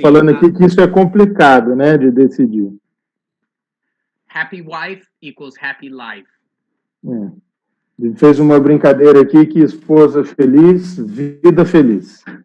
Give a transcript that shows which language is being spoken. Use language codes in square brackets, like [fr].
[pt] Falando aqui que isso é complicado, né, de decidir. [en] Happy wife equals happy life. [pt] Ele fez uma brincadeira aqui que esposa feliz, vida feliz.